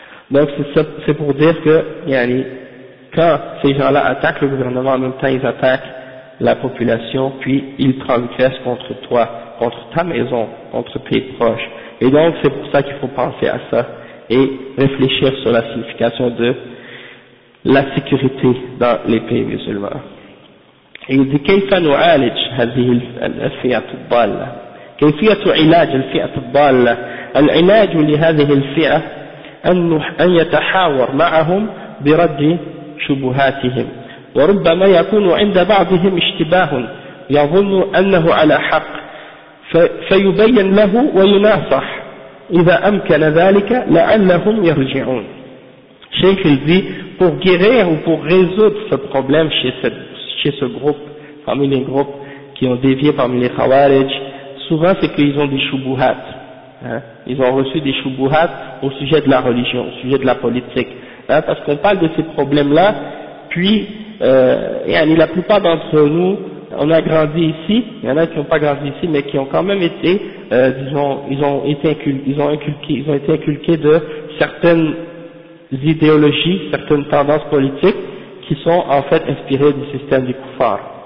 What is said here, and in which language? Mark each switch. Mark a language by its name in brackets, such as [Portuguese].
[French] Donc, c'est pour dire que, quand ces gens-là attaquent le gouvernement, en même temps, ils attaquent la population, puis ils transgressent contre toi, contre ta maison, contre tes proches. Et donc, c'est pour ça qu'il faut penser à ça, et réfléchir sur la signification de la sécurité dans les pays musulmans. Il dit, [Arabic] كيف نعالج هذه الفئة الضالة؟ كيفية علاج الفئة الضالة؟ العلاج لهذه الفئة أن يتحاور معهم برد شبهاتهم، وربما يكون عند بعضهم اشتباه يظن أنه على حق، فيبين له ويناصح إذا أمكن ذلك لعلهم يرجعون. [French] Cheikh il dit, pour guérir ou pour résoudre ce problème chez ce groupe, parmi les groupes qui ont dévié parmi les Khawarij, souvent c'est qu'ils ont des choubouhats, hein. Ils ont reçu des choubouhats au sujet de la religion, au sujet de la politique, hein, parce qu'on parle de ces problèmes-là, puis la plupart d'entre nous, on a grandi ici, il y en a qui n'ont pas grandi ici, mais qui ont quand même été, ils ont été inculqués de certaines idéologies, certaines tendances politiques qui sont en fait inspirées du système du Kuffar.